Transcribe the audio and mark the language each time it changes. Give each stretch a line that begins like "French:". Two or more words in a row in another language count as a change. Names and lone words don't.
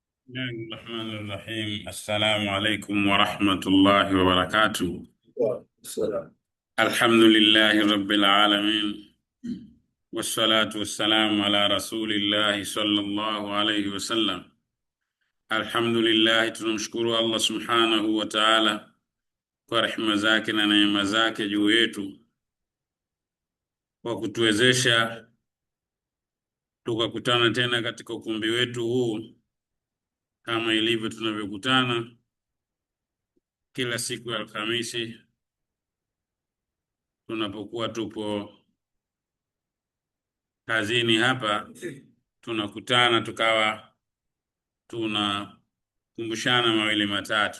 Arabic: بسم الله الرحمن الرحيم السلام عليكم ورحمة الله وبركاته. Salam. الحمد لله رب العالمين والصلاة والسلام على رسول الله صلى الله عليه وسلم. Alhamdulillah,
Swahili: tunamshukuru
Arabic: الله سبحانه وتعالى
Swahili: kwa rehema zake na neema zake juu yetu kwa kutuwezesha tukakutana tena katika ukumbi wetu huu kama ilivyo tunavyokutana kila siku ya Alhamisi tunapokuwa tupo kazini hapa, tunakutana tukawa tunakumbushana mawili matatu.